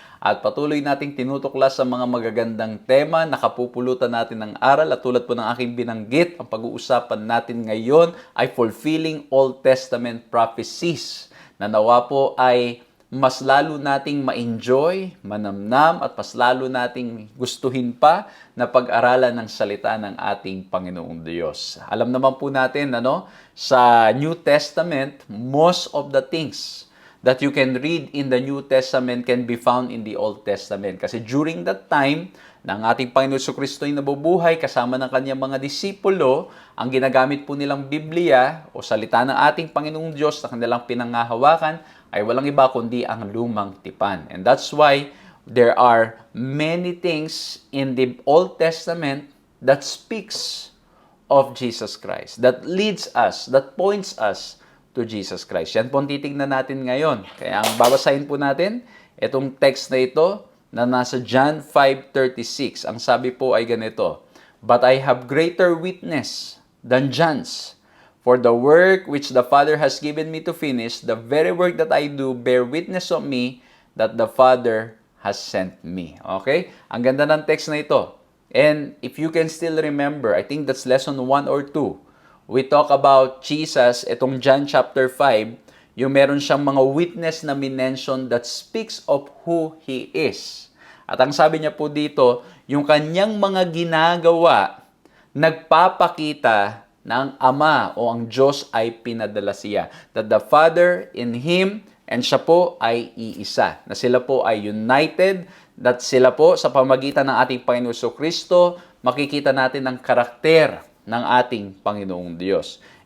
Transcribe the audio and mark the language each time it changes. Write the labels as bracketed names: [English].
[Filipino] At patuloy nating tinutuklas sa mga magagandang tema, nakapupulutan natin ng aral, at tulad po ng aking binanggit, ang pag-uusapan natin ngayon ay [English] fulfilling Old Testament prophecies, [Filipino] na nawa po ay mas lalo nating ma-enjoy, manamnam, at mas lalo nating gustuhin pa na pag-aralan ng salita ng ating Panginoong Diyos. Alam naman po natin, sa [English] New Testament, most of the things that you can read in the New Testament can be found in the Old Testament. [Filipino] Kasi [English] during that time, [Filipino] ng ating Panginoon Jesucristo ay nabubuhay kasama ng kanyang mga disipulo, ang ginagamit po nilang Biblia o salita ng ating Panginoong Diyos na kanilang pinangahawakan ay walang iba kundi ang lumang tipan. [English] And that's why there are many things in the Old Testament that speaks of Jesus Christ, that leads us, that points us to Jesus Christ. [Filipino] Yan po ang titignan natin ngayon. Kaya ang babasahin po natin, itong text na ito na nasa John 5:36. Ang sabi po ay ganito, [English] "But I have greater witness than John's, for the work which the Father has given me to finish, the very work that I do, bear witness of me that the Father has sent me." Okay? [Filipino] Ang ganda ng text na ito. [English] And if you can still remember, I think that's lesson 1 or 2. We talk about Jesus, itong John chapter 5, [Filipino] yung meron siyang mga [English] witness [Filipino] na minention [English] that speaks of who He is. [Filipino] At ang sabi niya po dito, yung kanyang mga ginagawa, nagpapakita na ang Ama o ang Diyos ay pinadala siya. [English] That the Father in Him and [Filipino] siya po ay iisa. Na sila po ay united, that sila po sa pamagitan ng ating Panginoon Jesucristo, makikita natin ang karakter ng ating Panginoong Diyos.